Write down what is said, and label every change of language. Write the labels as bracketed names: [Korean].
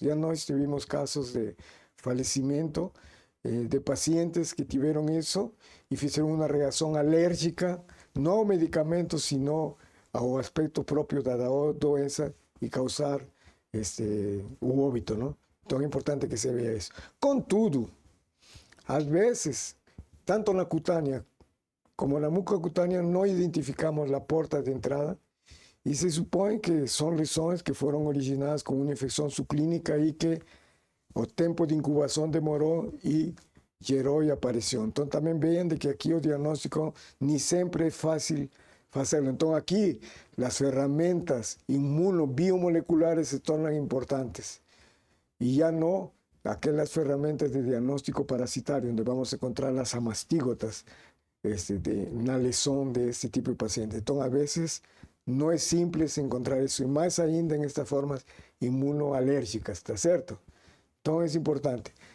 [Spanish] Ya no tuvimos casos de fallecimiento de pacientes que tuvieron eso y hicieron una reacción alérgica, no a medicamentos, sino ao aspecto propio da doença y causar o óbito, ¿no? [Portuguese] Então é importante que se vea isso. Contudo, às vezes, tanto na cutânea como na mucocutânea, não identificamos a porta de entrada e se supõe que são lesões que foram originadas com uma infecção subclínica e que o tempo de incubação demorou e gerou e apareceu. Então também veem de que aqui o diagnóstico nem sempre é fácil hacerlo. [Spanish] Entonces aquí las herramientas inmunobiomoleculares se tornan importantes y ya no aquellas herramientas de diagnóstico parasitario donde vamos a encontrar las amastígotas de una lesión de este tipo de pacientes. Entonces a veces no es simple encontrar eso y más ainda en estas formas inmunoalérgicas, ¿está cierto? Entonces es importante.